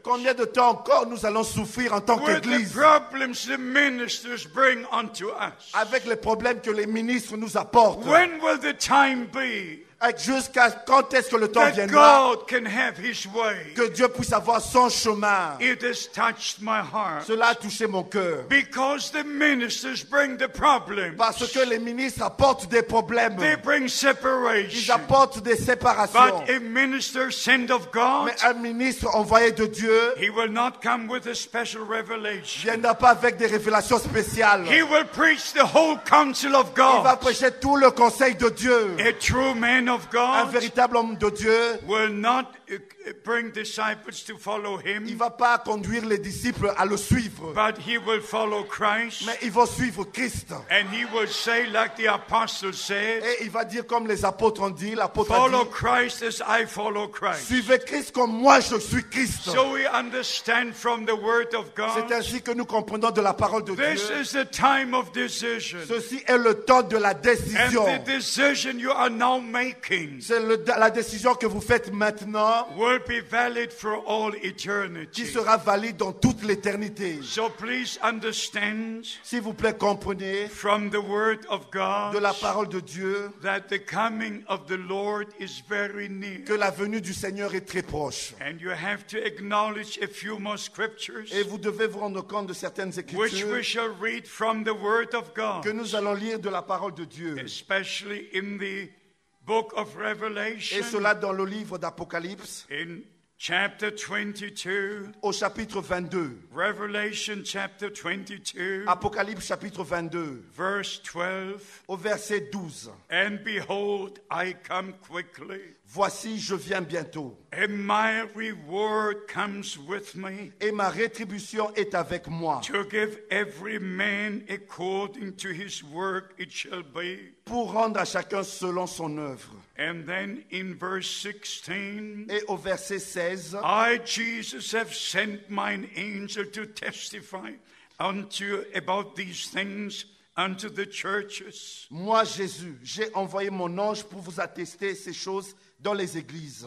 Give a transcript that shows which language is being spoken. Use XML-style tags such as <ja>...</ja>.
<fr>combien de temps encore nous allons souffrir en tant</fr> <en>with the</en> <fr>qu'église</fr> <en>problems the ministers bring unto us?</en> <fr>avec les problèmes que les ministres nous apportent?</fr> <en>When will the time be</en> <fr>Jusqu'à quand est-ce que le temps</fr> <en>that</en> <fr>viendra</fr> <en>God can have His way?</en> <fr>que Dieu puisse avoir son chemin?</fr> <en>It has touched my heart</en> <fr>Cela a touché mon cœur.</fr> <en>because the ministers bring the problem.</en> <fr>Parce que les ministres apportent des problèmes.</fr> <en>They bring</en> <fr>Ils</fr> <en>separation.</en> <fr>apportent des séparations.</fr> <en>But a minister sent of God,</en> <fr>Mais un ministre envoyé de Dieu</fr> <en>he will not come with a special</en> <fr>ne</fr> <en>revelation.</en> <fr>viendra pas avec des révélations spéciales.</fr> <en>He will preach the whole counsel of</en> <fr>Il va</fr> <en>God.</en> <fr>prêcher tout le conseil de Dieu.</fr> <en>A true man of</en> <fr>Un</fr> <en>God</en> <fr>véritable homme de Dieu,</fr> <en>will not bring disciples to follow</en> <fr>il ne</fr> <en>him,</en> <fr>va pas conduire les disciples à le suivre.</fr> <en>but he will follow Christ.</en> <fr>Mais ils vont suivre Christ.</fr> <en>And he will say, like the apostle said,</en> <fr>Et il va dire comme les apôtres ont dit, l'apôtre a</fr> <en>follow</en> <fr>dit,</fr> <en>Christ as I follow Christ.</en> <fr>suivez Christ comme moi je suis Christ.</fr> <en>So we understand from the word of</en> <fr>C'est</fr> <en>God,</en> <fr>ainsi que nous comprenons de la parole de</fr> <en>this</en> <fr>Dieu.</fr> <en>is the time of decision.</en> <fr>Ceci est le temps de la</fr> <en>And</en> <fr>décision.</fr> <en>the decision you are now making</en> <fr>C'est la décision que vous faites maintenant enseignement</fr> <en>will be valid for all</en> <fr>qui</fr> <en>eternity.</en> <fr>sera valide dans toute l'éternité.</fr> <en>So please understand</en> <fr>S'il vous plaît, comprenez</fr> <en>from the word of</en> <fr>de la</fr> <en>God</en> <fr>parole de Dieu</fr> <en>that the coming of the Lord is very near.</en> <fr>que la venue du Seigneur est très proche.</fr> <en>And you have to acknowledge a few more scriptures</en> <fr>Et vous devez vous rendre compte de certaines</fr> <en>which we</en> <fr>écritures</fr> <en>shall read from the word of God,</en> <fr>que nous allons lire de la parole de Dieu.</fr> <en>especially in the book of</en> <fr>Et</fr> <en>Revelation,</en> <fr>cela dans le livre d'Apocalypse,</fr> <en>in chapter 22,</en> <fr>au chapitre 22.</fr> <en>Revelation chapter 22,</en> <fr>Apocalypse chapitre 22,</fr> <en>verse 12.</en> <fr>au verset 12.</fr> <en>And behold, I come quickly,</en> <fr>Voici, je viens bientôt,</fr> <en>and my reward comes with me,</en> <fr>et ma rétribution est avec moi,</fr> <en>to give every man according to his work it shall be.</en> <fr>pour rendre à chacun selon son œuvre.</fr> <en>And then in verse 16,</en> <fr>Et au verset 16,</fr> <en>I, Jesus, have sent mine angel to testify about these things unto the churches.</en> <fr>moi Jésus, j'ai envoyé mon ange pour vous attester ces choses dans les églises.</fr>